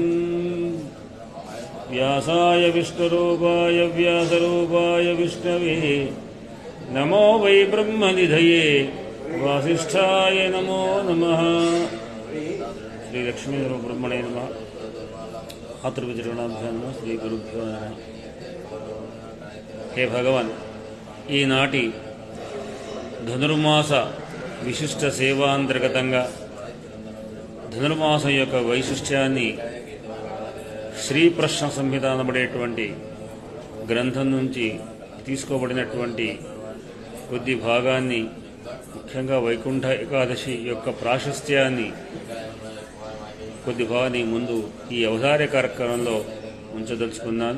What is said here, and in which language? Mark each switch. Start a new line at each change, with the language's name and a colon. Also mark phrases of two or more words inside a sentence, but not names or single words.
Sanskrit: व्यासाय विष्णुरूपाय व्यासरूपाय विष्णवे नमो वै ब्रह्मनिधये वासिष्ठाय नमो नमः। श्री लक्ष्मी ब्रह्मणे नमः। हातृविचरणाभ्यां नमः। श्री गुरुभ्यो नमः। हे भगवान,
Telugu: ఈనాటి ధనుర్మాస విశిష్ట సేవాంతర్గతంగా ధనుర్మాసం యొక్క వైశిష్ట్యాన్ని శ్రీ ప్రశ్న సంహిత అనబడేటువంటి గ్రంథం నుంచి తీసుకోబడినటువంటి కొద్ది భాగాన్ని, ముఖ్యంగా వైకుంఠ ఏకాదశి యొక్క ప్రాశస్త్యాన్ని కొద్ది భాగాన్ని ముందు ఈ అవధార్య కార్యక్రమంలో ఉంచదలుచుకున్నాను.